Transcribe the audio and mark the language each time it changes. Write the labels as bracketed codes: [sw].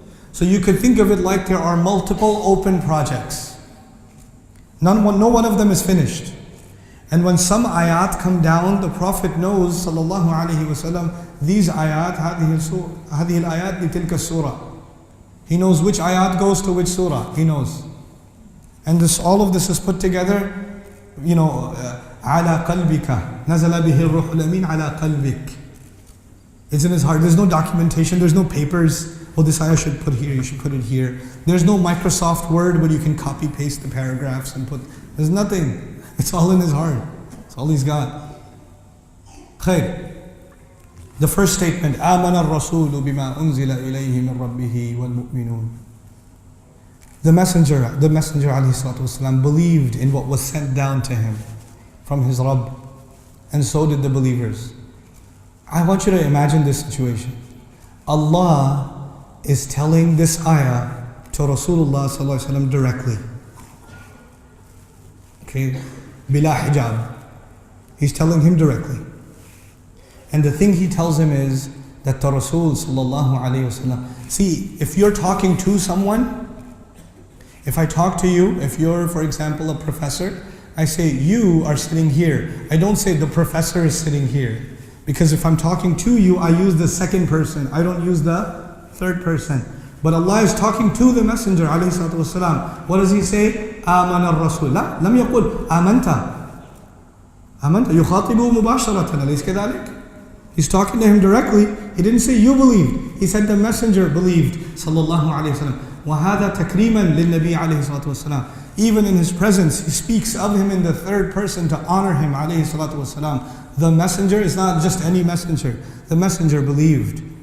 [en] So you could think of it like there are multiple open projects. No one of them is finished. And when some ayat come down, the Prophet knows, sallallahu alaihi wasallam, these ayat, [ar] هذه الآيات لتلك السورة. [en] He knows which ayat goes to which surah. He knows. And all of this is put together, [ar] على قلبك نزل به الروح الأمين على قلبك. [en] It's in his heart. There's no documentation. There's no papers. Oh, this ayah should put here. You should put it here. There's no Microsoft Word where you can copy paste the paragraphs and put. There's nothing. It's all in his heart. It's all he's got. Khair. The first statement, [ar] آمن الرسول بما أنزل إليه من ربه والمؤمنون. [en] The messenger [ar] عليه الصلاة والسلام, [en] believed in what was sent down to him from his Rabb, and so did the believers. I want you to imagine this situation. Allah is telling this ayah to Rasulullah sallallahu alaihi wasallam directly. Okay, bila hijab. He's telling him directly. And the thing he tells him is that the Rasul sallallahu alaihi wasallam. See, if you're talking to someone, if I talk to you, if you're, for example, a professor, I say, you are sitting here. I don't say the professor is sitting here. Because if I'm talking to you, I use the second person. I don't use the third person. But Allah is talking to the Messenger alayhi salatu wasalam. What does he say? [ar] آمن الرسول. لا, لم يقل آمنت يخاطبه مباشرة. أليس كذلك? [en] He's talking to him directly. He didn't say you believed. He said the Messenger believed. [ar] Sallallahu alayhi wa sallam. وَهَذَا تَكْرِيمًا لِلنَّبِي عَلَيْهِ الصَّلَاةُ وَالسَّلَامُ. [en] Even in his presence, he speaks of him in the third person to honor him, alayhi salatu wasalam. The messenger is not just any messenger. The messenger believed.